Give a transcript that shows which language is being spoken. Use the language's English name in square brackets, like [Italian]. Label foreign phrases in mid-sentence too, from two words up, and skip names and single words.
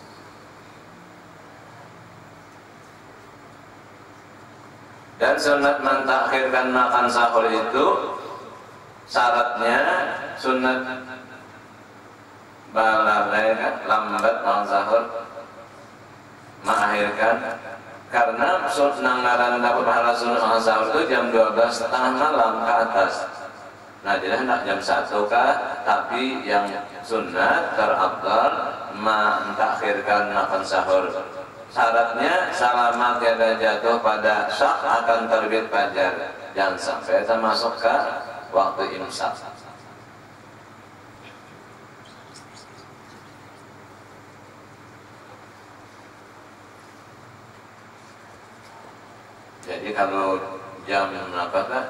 [Indonesian] Dan sunat mentakhirkan makan sahur itu syaratnya sunat balalai lambat makan sahur mengakhirkan, karena nanggaran dapat pahala sunat makan sahur itu jam 12:30 malam ke atas. Nah, jadi hendak jam 1 kah, tapi yang sunat terafdal mentakhirkan makan sahur. Syaratnya selama tiada jatuh pada syak akan terbit fajar, jangan sampai termasuk ke waktu imsak. Jadi kalau jam apa kah?